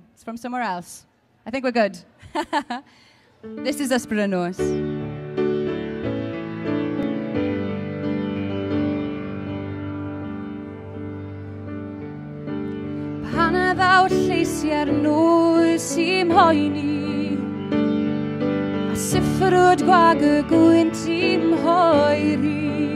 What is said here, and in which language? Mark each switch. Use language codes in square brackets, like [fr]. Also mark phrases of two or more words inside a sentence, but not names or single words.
[en] It's from somewhere else. I think we're good. This is Ysbryd y Nos. [cy] Pan y ddaw'r lleisiau'r nos i'n hoeni, a siffrwd gwag y gwynt i'n hoeri.